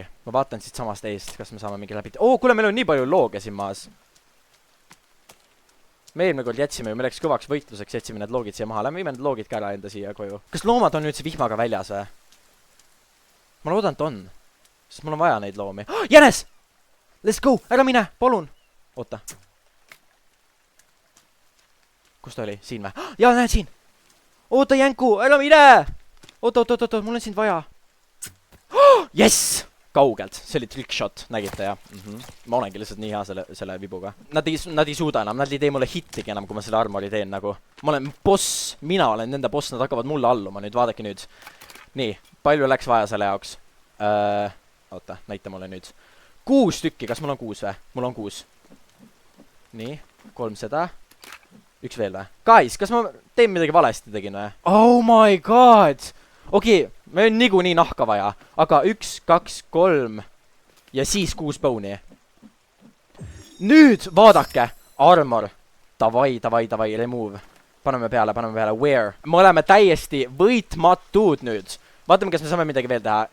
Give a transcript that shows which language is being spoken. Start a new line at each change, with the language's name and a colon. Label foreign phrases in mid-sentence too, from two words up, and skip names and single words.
Estonian: Ma vaatan siit samast eest, kas me saame mingi räbit. Kuule, meil on nii palju looge siin maas. Me eelmine kord jätsime ju, me läks kõvaks võitluseks, jätsime need loogid siia maha. Lähme viime need loogid ka ära enda siia koju. Kas loomad on nüüd see vihmaga väljas või? Ma loodan, et on. Sest mul on vaja neid loomi. Jänes!
English: Let's go!
Estonian: Ära mine! Palun! Oota. Kus ta oli? Siin või? Jaa, näed siin! Oota, Jänku! Ära mine! Oota, mul on sind vaja. Yes! Kaugelt. See oli trickshot. Nägite, jah? Ma olengi lihtsalt nii hea selle vibuga. Nad ei suuda enam. Nad ei tee mulle hittigi enam, kui ma selle armori teen nagu. Ma olen boss. Mina olen nende boss. Nad hakkavad mulle alluma. Nüüd vaadake nüüd. Nii. Palju läks vaja selle jaoks? Oota, näita mulle nüüd. 6 tükki, kas mul on 6 või? Mul on 6. Nii, 3 seda. 1 veel või? Guys, kas ma teen midagi valesti tegin või?
English: Oh my god!
Estonian: Okei, meil on niikuinii nahka vaja. Aga 1, 2, 3 ja siis 6 bone'i. Nüüd, vaadake! Armor. Davai, remove. Paneme peale, wear. Me oleme täiesti võitmatud nüüd. Vaatame, kas me saame midagi veel teha.